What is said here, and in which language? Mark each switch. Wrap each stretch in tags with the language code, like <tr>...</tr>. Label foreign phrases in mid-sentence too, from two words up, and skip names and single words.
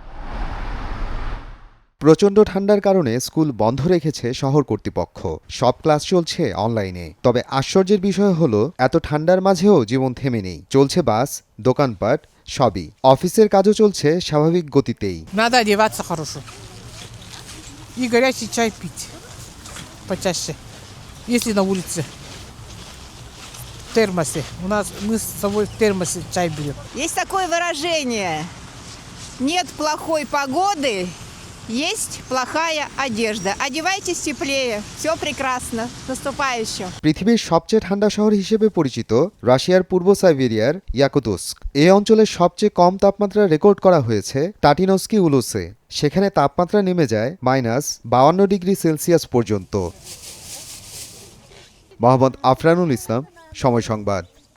<bn>প্রচণ্ড ঠান্ডার কারণে স্কুল বন্ধ রেখেছে শহর কর্তৃপক্ষ। সব ক্লাস চলছে অনলাইনে। তবে আশ্চর্যের বিষয় হলো, এত ঠান্ডার মাঝেও জীবন থেমে নেই। চলছে বাস, দোকানপাট, সবই। অফিসের কাজও চলছে স্বাভাবিক গতিতেই।</bn> <ru>Надо одеваться хорошо. И горячий чай пить почаще. Если на улице. В термосе. Мы с собой в термосе чай берем. Есть такое выражение: нет плохой погоды, есть плохая одежда. Одевайтесь теплее, все прекрасно. С наступающим!</ru> <bn>পৃথিবীর সবচেয়ে ঠান্ডা শহর হিসেবে পরিচিত রাশিয়ার পূর্ব সাইবেরিয়ার ইয়াকুতস্ক। এই অঞ্চলের সবচেয়ে কম তাপমাত্রা রেকর্ড করা হয়েছে টাটিনস্কি উলুসে। সেখানে তাপমাত্রা নেমে যায় -৫২ ডিগ্রি সেলসিয়াস পর্যন্ত। মোহাম্মদ আফরানুল ইসলাম, সময় সংবাদ।</bn>